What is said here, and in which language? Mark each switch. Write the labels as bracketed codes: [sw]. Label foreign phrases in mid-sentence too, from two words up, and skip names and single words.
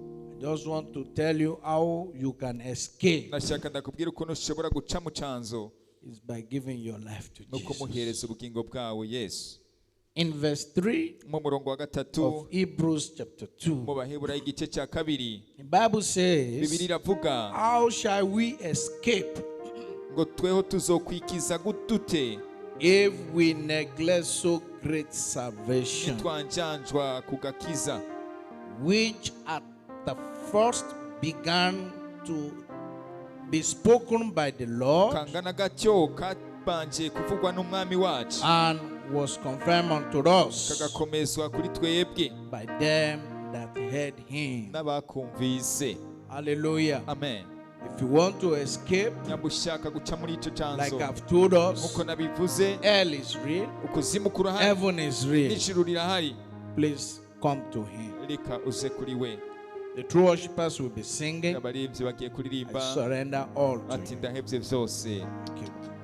[en] I just want to tell you how you can escape [rn] Nashaka ndakubwira ukuntu ushobora guca mu cyanzo. [en] is by giving your life to [rn] Nuko [en] Jesus. [rn] muhereza ubugingo bwawe Yesu. [en] In verse 3 [rn] Mu murongo wa gatatu [en] of Hebrews chapter 2, [rn] mu Baheburayo igice cya kabiri. [en] the Bible [rn] Bibiri [en] says, [rn] iravuga [en] how shall we escape [rn] ngo tweho tuzokwikiza gutute [en] if we neglect so great salvation, [rn] nitwanjanjwa kugakiza [en] which at the first began to be spoken by the Lord [rn] kangana gatyo kabanje kuvugwa n'umwami wacu [en] and was confirmed unto us [rn] kagakomezwa kuri twebwe [en] by them that heard him. [rn] n'abakumvise. [en] Hallelujah. [rn] Amen. [en] If you want to escape, [rn] nyamba ushaka guca muri icyo [en] like [rn] cyanzo [en] I've told us, [rn] nk'uko nabivuze, [en] hell is real, [rn] ukuzimu kurahari, [en] heaven is real. [rn] n'ijuru rirahari. [en] Please come to him. [rn] Reka uze kuri we. [en] The true worshippers will be singing. [rn] Abaririmbyi bagiye kuririmba [en] I surrender all to [rn] ati [en] you. [rn] ndahebye byose. [en] Thank you.